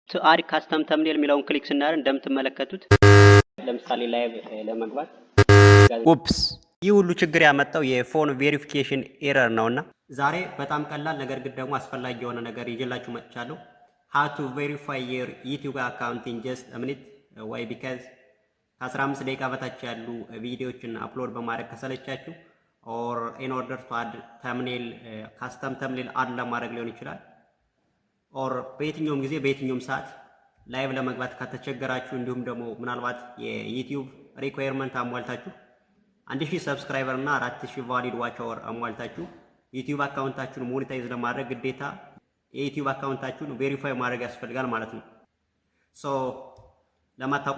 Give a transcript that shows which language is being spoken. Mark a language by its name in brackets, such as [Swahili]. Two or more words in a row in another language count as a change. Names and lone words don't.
[English] to add custom thumbnail [Amharic] የሚለውን ክሊክ ስናደርግ እንደምትመለከቱት ለምሳሌ ላይቭ ለመግባት ኡፕስ ይህ ሁሉ ችግር ያመጣው የፎን ቬሪፊኬሽን ኤረር ነውና ዛሬ በጣም ቀላል ነገር ግን ደግሞ አስፈላጊ የሆነ ነገር ይዤላችሁ መጥቻለሁ። [English] how to verify your YouTube account in just a minute why because [Amharic] ከ15 ደቂቃ በታች ያሉ ቪዲዮዎችን አፕሎድ በማድረግ ከሰለቻችሁ [English] or in order to add thumbnail custom thumbnail add [Amharic] ለማድረግ ሊሆን ይችላል or በየትኛውም ጊዜ በየትኛውም ሰዓት ላይቭ ለመግባት ከተቸገራችሁ እንዲሁም ደግሞ ምናልባት የዩቲዩብ ሪኳየርመንት አሟልታችሁ 1000 ሰብስክራይበር እና 4000 [English] valid watch hour [Amharic] አሟልታችሁ ዩቲዩብ አካውንታችሁን ሞኔታይዝ ለማድረግ ግዴታ የዩቲዩብ አካውንታችሁን ቬሪፋይ ማድረግ ያስፈልጋል ማለት ነው። ሶ ለማታውቁ